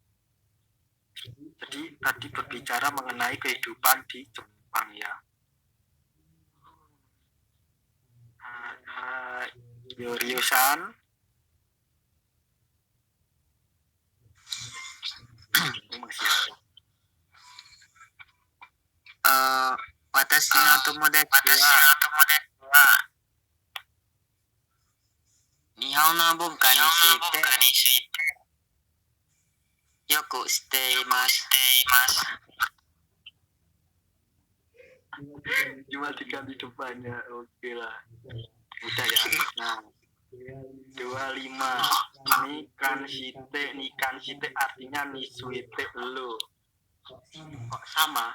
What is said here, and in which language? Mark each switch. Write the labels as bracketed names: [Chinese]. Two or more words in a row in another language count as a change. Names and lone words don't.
[Indonesian] Jadi tadi berbicara mengenai kehidupan di Jepang ya. Ryosan. Masih ada. [Japanese] 私の友達は日本の文化についてよく知っています。 [Indonesian] Cuma diganti depannya, oke lah. Udah ya. Nah, 25 [Japanese] に関して [Indonesian] artinya nisuite lo. Kok sama?